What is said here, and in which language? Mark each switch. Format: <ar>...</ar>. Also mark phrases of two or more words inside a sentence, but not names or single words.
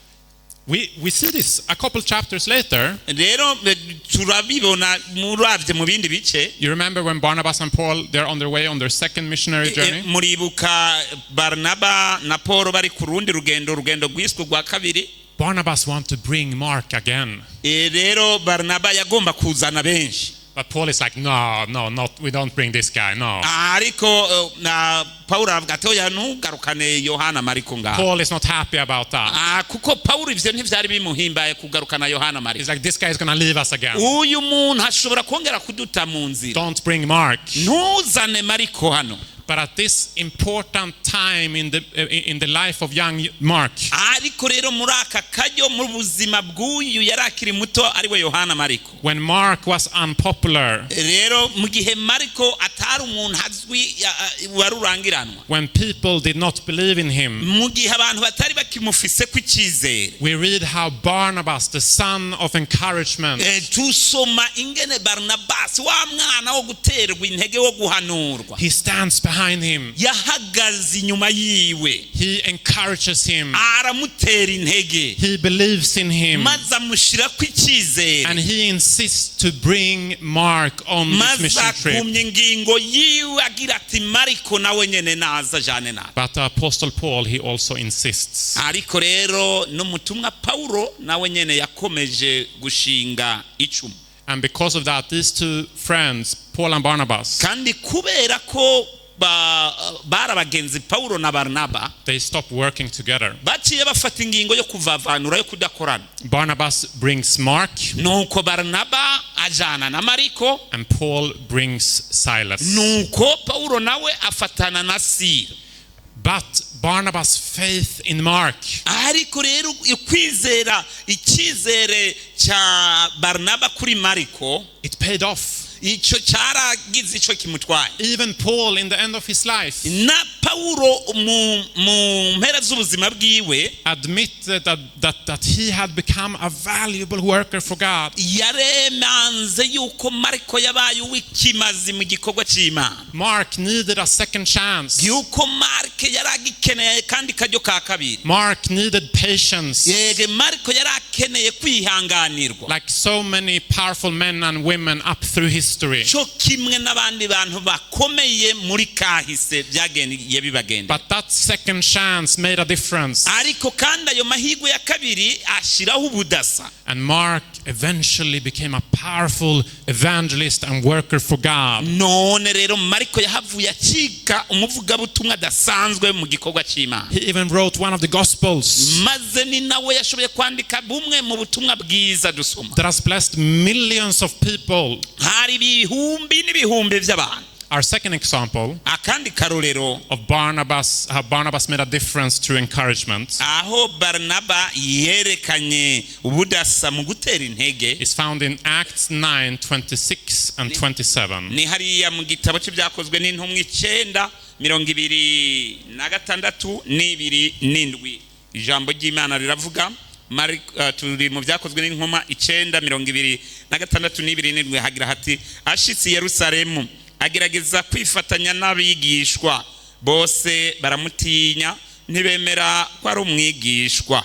<en>We see this a couple chapters later.</en> <rn>rero turabibona muravye mu bindi bice.</rn> <en>You remember when Barnabas and Paul, they're on their way on their second missionary journey?</en> <rn>muribuka Barnaba na Paul bari ku rundi rugendo rwiswe rwa kabiri.</rn> <en>Barnabas want to bring Mark again.</en> <rn>rero Barnaba yagomba kuzana benshi.</rn> <en>But Paul is like, no, not, we don't bring this guy, no.</en> <rn>ariko na Paul avuga ati oya ntugarukane Yohana Mariko ngaho.</rn> <en>Paul is not happy about that.</en> <rn>kuko Paul ivyo ntivyari bimuhimbaye kugarukana Yohana Mariko.</rn> <en>He's like, this guy is going to leave us again.</en> <rn>uyu muntu ashobora kongera kuduta mu nzira.</rn> <en>Don't bring Mark.</en> <rn>ntuzane Mariko hano.</rn> <en>But at this important time in the life of young Mark,</en> <rn>ariko rero muri aka kajyo mu buzima bw'uyu yari akiri muto ariwe Yohana Mariko.</rn> <en>when Mark was unpopular,</en> <rn>rero mu gihe Mariko atari umuntu azwi warurangiranwa.</rn> <en>when people did not believe in him,</en> <rn>mu gihe abantu batari bakimufise ku icyizere.</rn> <en>we read how Barnabas, the son of encouragement,</en> <rn>tusoma ingene Barnabas wa mwana wo guterwa intege wo guhanurwa.</rn> <en>he stands behind him.</en> <rn>yahagaze inyuma yiwe.</rn> <en>He encourages him.</en> <rn>aramutera intege.</rn> <en>He believes in him.</en> <rn>maze amushyira ku icyizere.</rn> <en>And he insists to bring Mark on this</en> <rn>maze</rn> <en>mission trip.</en> <rn>akumye ingingo yiwe agira ati Mariko nawe nyene naza jane nawe.</rn> <en>But Apostle Paul, he also insists.</en> <rn>ariko rero n'umutumwa Paulo nawe nyene yakomeje gushinga icumu.</rn> <en>And because of that, these two friends, Paul and Barnabas,</en> <rn>kandi kubera ko bari abagenzi Paulo na Barnaba,</rn> <en>they stopped working together.</en> <rn>baciye bafata ingingo yo kuvavanura yo kudakorana.</rn> <en>Barnabas brings Mark,</en> <rn>nuko Barnaba ajana na Mariko,</rn> <en>and Paul brings Silas.</en> <rn>nuko Paulo nawe afatana na Sila.</rn> <en>But Barnabas' faith in Mark,</en> <rn>ariko rero kwizera icyizere cya Barnaba kuri Mariko,</rn> <en>it paid off.</en> <rn>icyo cyaragize icyo kimutwaye.</rn> <en>Even Paul, in the end of his life,</en> <rn>na Paulo mu mpera z'ubuzima bwiwe</rn> <en>admitted that he had become a valuable worker for God.</en> <rn>yaremanze yuko Mariko yabaye uw'ikimazi mu gikorwa cy'Imana.</rn> <en>Mark needed a second chance.</en> <rn>yuko Mark yaragikeneye kandi kajyo ka kabiri.</rn> <en>Mark needed patience.</en> <rn>yege Mariko yarakeneye kwihanganirwa.</rn> <en>Like so many powerful men and women up through history.</en> <rn>cyo kimwe n'abandi bantu bakomeye muri kahise byagendiye bibagenda.</rn> <en>But that second chance made a difference.</en> <rn>ariko kandi ayo mahirwe ya kabiri ashiraho ubudasa.</rn> <en>And Mark eventually became a powerful evangelist and worker for God.</en> <rn>none rero Mariko yahavuye acika umuvugabutumwa adasanzwe mu gikorwa cy'Imana.</rn> <en>He even wrote one of the Gospels</en> <rn>maze ni nawe yashoboye kwandika bumwe mu butumwa bwiza dusoma.</rn> <en>that has blessed millions of people.</en> <rn>hari ibihumbi n'ibihumbi by'abantu.</rn> <en>Our second example</en> <rn>akandi karorero</rn> <en>of Barnabas, how Barnabas made a difference through encouragement,</en> <rn>aho Barnaba yerekanye ubudasa mu gutera intege</rn> <en>is found in Acts 9:26 and 27.</en> <rn>ni hariya mu gitabo cy'ibyakozwe n'intumwa 9:26 n'ibiri. ijambo ry'Imana riravuga turi mu byakozwe n'intumwa 9:26 n'ibiri hagira hati ashitse i Yerusalemu agerageza kwifatanya n'abigishwa bose baramutinya ntibemera ko ari umwigishwa.</rn>